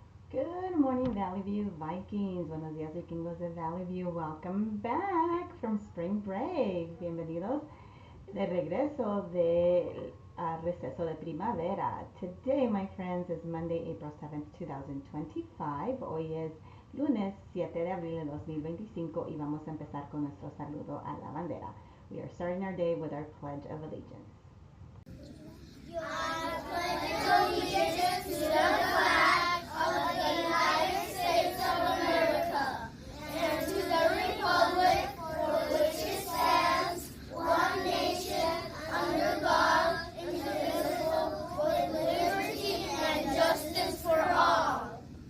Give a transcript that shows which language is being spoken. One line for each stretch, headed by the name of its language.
English: Good morning, Valley View Vikings.
Spanish: Buenos días, vikingos de Valley View.
English: Welcome back from spring break.
Spanish: Bienvenidos de regreso de receso de primavera.
English: Today, my friends, is Monday, April 7th, 2025.
Spanish: Hoy es lunes 7 de abril de 2025 y vamos a empezar con nuestro saludo a la bandera.
English: We are starting our day with our Pledge of Allegiance. I pledge allegiance to the flag of the United States of America and to the republic for which it stands, one nation, under God, indivisible, with liberty and justice for all.